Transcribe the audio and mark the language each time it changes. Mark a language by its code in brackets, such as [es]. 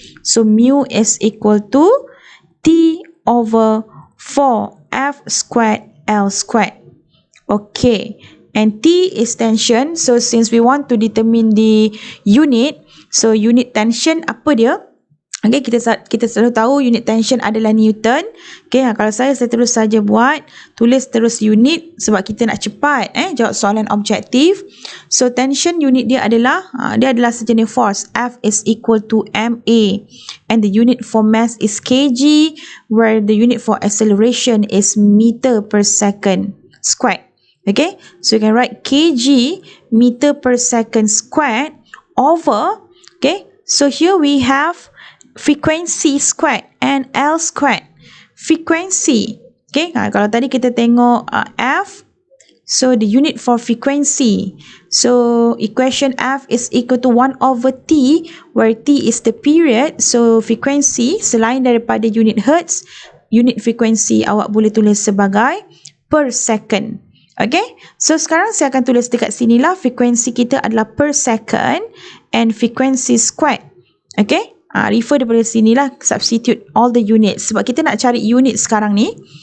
[en] So mu is equal to T over 4F squared L squared. Okay, and T is tension. So since we want to determine the unit, so unit tension [ms] apa dia? Okay, kita selalu tahu unit tension adalah Newton. Okay, kalau saya terus saja buat, tulis terus unit sebab kita nak cepat jawab soalan objektif. So tension unit dia adalah sejenis force. [en] F is equal to MA and the unit for mass is kg, where the unit for acceleration is meter per second squared. Okay, so you can write kg meter per second squared over, okay, so here we have frequency squared and L squared. Frequency, okay, [ms] kalau tadi kita tengok F, [en] so the unit for frequency, so equation F is equal to 1 over T, where T is the period. [ms] So frequency selain daripada unit hertz, unit frequency awak boleh tulis sebagai per second. Okay, so sekarang saya akan tulis dekat sini lah, frequency kita adalah per second and frequency squared. Okay, refer daripada sini lah, [en] substitute all the units [ms] sebab kita nak cari unit sekarang ni.